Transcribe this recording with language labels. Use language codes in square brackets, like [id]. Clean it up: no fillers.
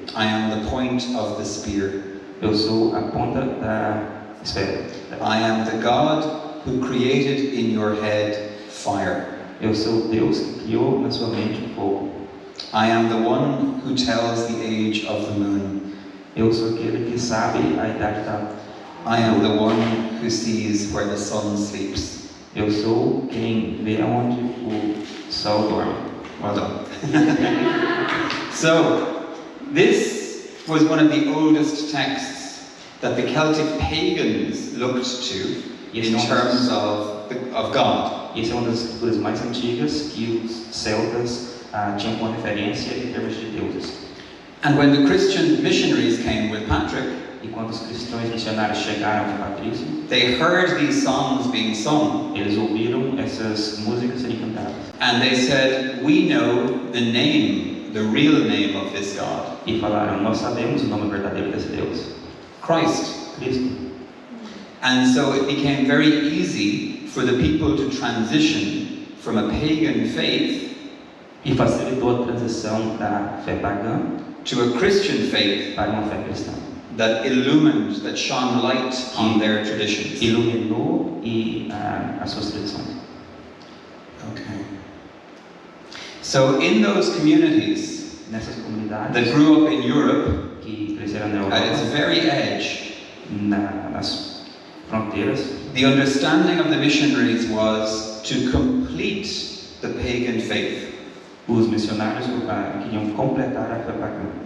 [en] I am the point of the spear. [pt] Eu sou a ponta da esfera. [en] I am the God who created in your head fire. [pt] Eu sou Deus que criou na sua mente o fogo. [en] I am the one who tells the age of the moon. [pt] Eu sou aquele que sabe a idade da lua. [en] I am the one who sees where the sun sleeps. [pt] Eu sou quem vê aonde o sol dorme. [en] Well done. So, this was one of the oldest texts that the Celtic pagans looked to in terms of God. [pt] Essa é uma das escrituras mais antigas que os celtas tinham como referência em termos de deuses. [en] And when the Christian missionaries came with Patrick, [pt] E quando os cristãos missionários chegaram com Patrício, [en] they heard these songs being sung, [pt] eles ouviram essas músicas serem cantadas. [en] and they said, "We know the name, the real name of this God, [pt] E falaram, nós sabemos o nome verdadeiro desse Deus, [en] Christ." [pt] Cristo. [en] And so it became very easy for the people to transition from a pagan faith [pt] E facilitou a transição da fé pagã [en] to a Christian faith [pt] para uma fé cristã. [en] that illumined, that shone light on their traditions. [pt] Iluminou e as suas tradições. [en] Okay. So in those communities [pt] Nessas comunidades [en] that grew up in Europe, [pt] que cresceram na [en] at its [pt] Europa, [en] very edge, [pt] nas fronteiras, [en] the understanding of the missionaries was to complete the pagan faith [pt] os missionários queriam completar a fé pagã